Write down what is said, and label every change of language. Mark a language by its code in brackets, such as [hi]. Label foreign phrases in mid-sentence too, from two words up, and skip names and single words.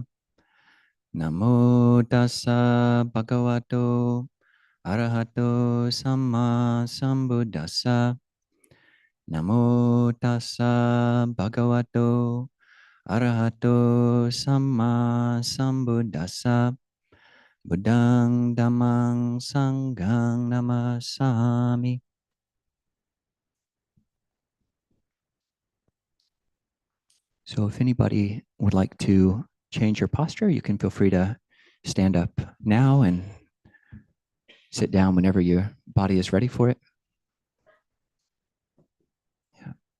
[pi] Namo tassa bhagavato arahato samma sambuddhassa. Namo tassa bhagavato arahato samma sambuddhassa. Buddhang dhammang sanghang namasami. [en] So if anybody would like to change your posture, you can feel free to stand up now and sit down whenever your body is ready for it. Yeah.